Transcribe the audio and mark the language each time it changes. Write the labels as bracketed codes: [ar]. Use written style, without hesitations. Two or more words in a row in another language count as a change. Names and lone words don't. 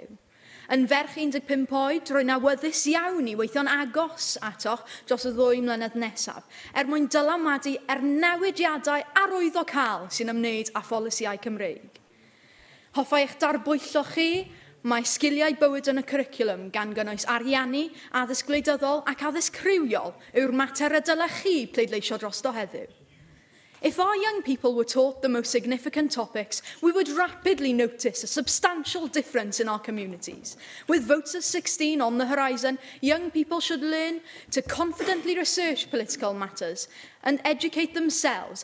[cy] Yn ferch 15 oed, rwy'n awyddus iawn i weithio'n agos atoch dros y 2 mlynedd nesaf, mwyn dylanwadu newidiadau arwyddocaol sy'n ymwneud â pholisiau Cymreig. Hoffai eich darbwyllo chi, mae sgiliau bywyd yn y cwricwlwm gan gynnwys ariannu, addysg gwleidyddol ac addysg criwiol yw'r mater y dylech chi pleidleisio drosto heddiw. [en] If our young people were taught the most significant topics, we would rapidly notice a substantial difference in our communities. With votes of 16 on the horizon, young people should learn to confidently research political matters and educate themselves.